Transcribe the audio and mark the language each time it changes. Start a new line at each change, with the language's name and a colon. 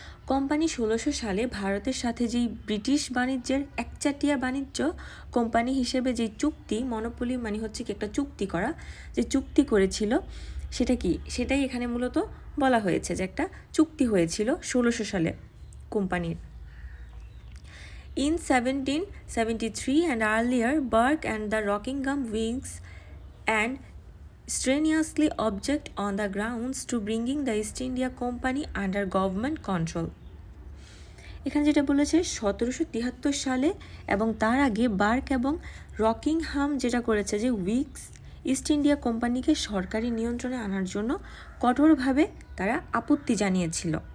Bangla: Company 1600 সালে ভারতের সাথে যেই ব্রিটিশ বাণিজ্যের একচাটিয়া বাণিজ্য কোম্পানি হিসেবে যেই চুক্তি, মনোপলি মানে হচ্ছে কি একটা চুক্তি করা, যে চুক্তি করেছিল সেটাই এখানে মূলত বলা হয়েছে যে একটা চুক্তি হয়েছিল 1600 সালে কোম্পানির।
English: In 1773 and earlier, Burke and the Rockingham Whigs and strenuously object on the grounds to bringing the East India Company under government control.
Bangla: এখানে যেটা বলেছে 1773 সালে এবং তার আগে বার্ক এবং রকিংহাম যেটা করেছে যে উইগস ইস্ট ইন্ডিয়া কোম্পানিকে সরকারি নিয়ন্ত্রণে আনার জন্য কঠোরভাবে তারা আপত্তি জানিয়েছিল।